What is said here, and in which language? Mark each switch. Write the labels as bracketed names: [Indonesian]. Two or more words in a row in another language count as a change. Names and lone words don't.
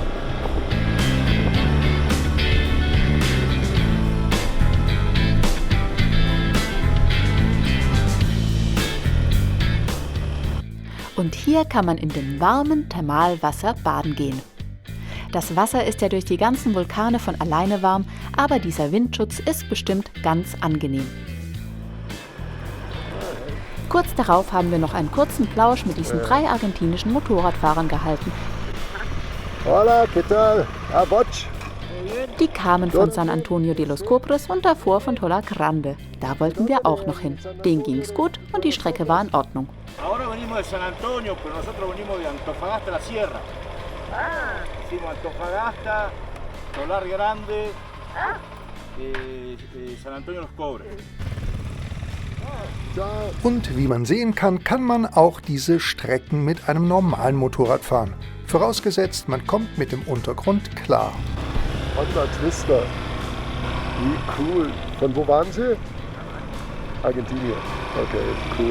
[German] Und hier kann man in dem warmen Thermalwasser baden gehen. Das Wasser ist ja durch die ganzen Vulkane von alleine warm, aber dieser Windschutz ist bestimmt ganz angenehm. Kurz darauf haben wir noch einen kurzen Plausch mit diesen 3 argentinischen Motorradfahrern gehalten. [Spanish] Hola, ¿qué tal? Ah, Botsch. [German] Die kamen von San Antonio de los Cobres und davor von Tola Grande. Da wollten wir auch noch hin. Denen ging's gut und die Strecke war in Ordnung. [Spanish] Ahora venimos de San Antonio, pero nosotros venimos de Antofagasta, la Sierra. Hicimos Antofagasta, Tolar Grande, San Antonio de los Cobres. [German] Und wie man sehen kann, kann man auch diese Strecken mit einem normalen Motorrad fahren. Vorausgesetzt, man kommt mit dem Untergrund klar. Honda Twister. Wie cool. Von wo waren Sie? Argentinien. [English] Okay, cool.